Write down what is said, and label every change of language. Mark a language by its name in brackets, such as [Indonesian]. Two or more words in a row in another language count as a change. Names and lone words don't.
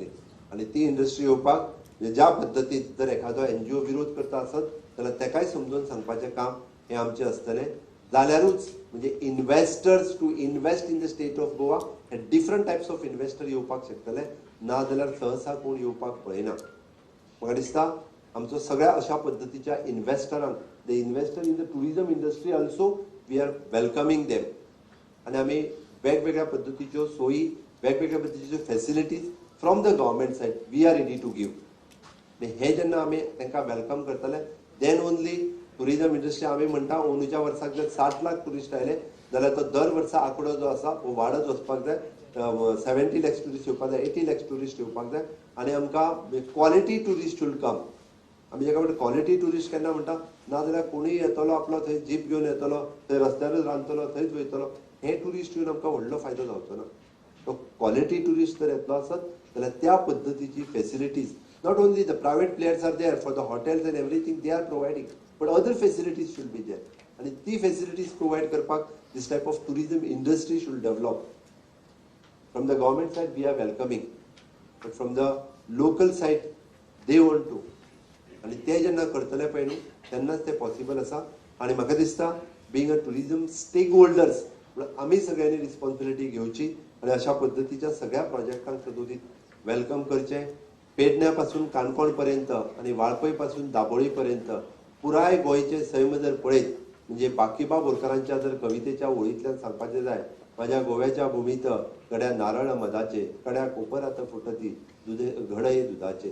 [Konkani] आनी ती इंडस्ट्री येवपाक ज्या पद्दतीन जर एखादो एनजीओ विरोध करता आसत जाल्यार तेकाय समजून सांगपाचें काम हें आमचें आसतलें. जाल्यारूच म्हणजे [English] investors to invest in the state of Goa हे different types of investor [Konkani] येवपाक शकतले. ना जाल्यार सहसा कोण येवपाक पळयना. म्हाका दिसता आमचो सगळ्या अशा पद्दतीच्या इन्व्हेस्टरांक, [English] the investor in the tourism industry also we are welcoming them. [Konkani] आनी आमी वेगवेगळ्या पद्दतीच्यो सोयी, वेगवेगळ्या पद्दतीच्यो [English] facilities from the government side we are ready to give. [Konkani] हे जेन्ना आमी तांकां वेलकम करतले [English] then only tourism industry. [Konkani] आमी म्हणटा अंदूच्या वर्साक जर 60 लाख टुरिस्ट आयले जाल्यार तो दर वर्सा आंकडो जो आसा तो वाडत वचपाक जाय. 70 lakhs टुरिस्ट येवपाक जाय, 80 lakhs टुरिस्ट येवपाक जाय. आनी आमकां [English] quality tourist should come. [Konkani] आमी जाका म्हणटा [English] quality tourist [Konkani] केन्ना म्हणटा, ना जाल्यार कोणूय येतलो आपलो थंय जीप घेवन येतलो, थंय रस्त्यारूच रांदतलो, थंयच वयतलो. हे टुरिस्ट येवन आमकां व्हडलो फायदो जावचो ना. तो [English] quality tourist [Konkani] जर येतलो आसत जाल्यार त्या पद्दतीची फॅसिलिटीज, [English] not only the private players are there for the hotels and everything they are providing, but other facilities should be there. And the facilities provide karpak, this type of tourism industry should develop. From the government side we are welcoming, but from the local side they want to. [Konkani] आणि ते जेन्ना करतले पळय न्हू तेन्नाच ते पॉसिबल आसा. आनी म्हाका दिसता [English] being a tourism stake holders [Konkani] आमी सगळ्यांनी रिस्पॉन्सिबिलिटी घेवची आनी अशा पद्दतीच्या सगळ्या प्रोजेक्टांक सदोदीत वेलकम करचें. पेडण्यापासून काणकोण पर्यंत आणि वाळपय पासून दाबोळी पर्यंत पुराय गोंयचे सैम जर पळयत म्हणजे बाकीबाब बोरकारांच्या जर कवितेच्या ओळींतल्यान सांगपाचें जाय, [Marathi] माझ्या गोव्याच्या भुमीत गड्या नारळ मधाचे, कड्या कोपरात फुटती दुधे घडये दुधाचे.